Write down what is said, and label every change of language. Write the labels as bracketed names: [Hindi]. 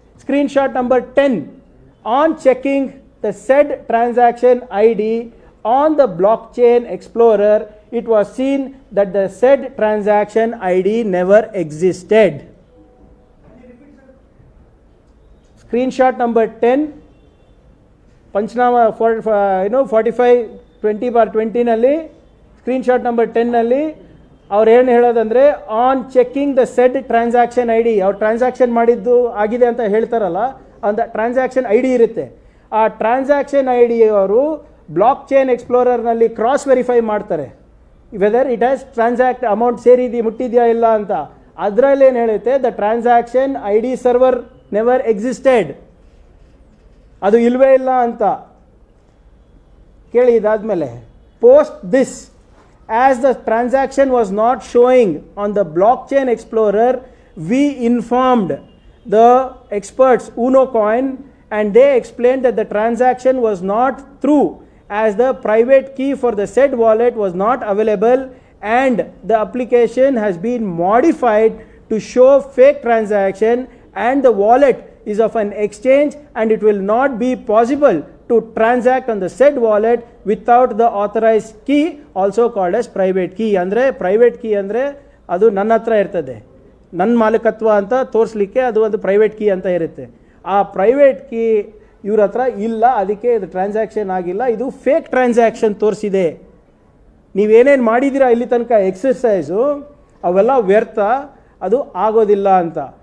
[English] Screenshot number 10, on checking the said transaction ID on the blockchain explorer, it was seen that the said transaction ID never existed. Screenshot number 10, [Kannada] panchnama 45/20 ನಲ್ಲಿ screenshot number 10 ನಲ್ಲಿ ಅವ್ರು ಏನು ಹೇಳೋದಂದರೆ, [English] on checking the said transaction I D, [Kannada] ಅವ್ರು transaction ಮಾಡಿದ್ದು ಆಗಿದೆ ಅಂತ ಹೇಳ್ತಾರಲ್ಲ, ಅಂತ ಟ್ರಾನ್ಸಾಕ್ಷನ್ ಐ ಡಿ ಇರುತ್ತೆ. ಆ ಟ್ರಾನ್ಸಾಕ್ಷನ್ ಐ ಡಿ ಅವರು ಬ್ಲಾಕ್ ಚೈನ್ ಎಕ್ಸ್ಪ್ಲೋರರ್ನಲ್ಲಿ ಕ್ರಾಸ್ ವೆರಿಫೈ ಮಾಡ್ತಾರೆ, [English] whether it has transact amount [Kannada] ಮುಟ್ಟಿದೆಯಾ ಇಲ್ಲ ಅಂತ. ಅದರಲ್ಲಿ ಏನು ಹೇಳುತ್ತೆ, [English] the transaction I D server never existed, [Kannada] ಅದು ಇಲ್ವೇ ಇಲ್ಲ ಅಂತ ಕೇಳಿ. ಇದಾದಮೇಲೆ [English] post this, as the transaction was not showing on the blockchain explorer, we informed the experts UnoCoin, and they explained that the transaction was not through, as the private key for the said wallet was not available, and the application has been modified to show fake transaction, and the wallet is of an exchange, and it will not be possible to transact on the said wallet without the authorized key, also called as private key. [Kannada] ಅಂದರೆ private key ಅಂದರೆ ಅದು ನನ್ನ ಹತ್ರ ಇರ್ತದೆ, ನನ್ನ ಮಾಲೀಕತ್ವ ಅಂತ ತೋರಿಸ್ಲಿಕ್ಕೆ ಅದು ಒಂದು ಪ್ರೈವೇಟ್ ಕೀ ಅಂತ ಇರುತ್ತೆ. ಆ ಪ್ರೈವೇಟ್ ಕೀ ಇವ್ರ ಹತ್ರ ಇಲ್ಲ, ಅದಕ್ಕೆ ಇದು ಟ್ರಾನ್ಸಾಕ್ಷನ್ ಆಗಿಲ್ಲ, ಇದು ಫೇಕ್ ಟ್ರಾನ್ಸಾಕ್ಷನ್ ತೋರಿಸಿದೆ. ನೀವೇನೇನು ಮಾಡಿದ್ದೀರಾ ಇಲ್ಲಿ ತನಕ ಎಕ್ಸರ್ಸೈಸು ಅವೆಲ್ಲ ವ್ಯರ್ಥ, ಅದು ಆಗೋದಿಲ್ಲ ಅಂತ.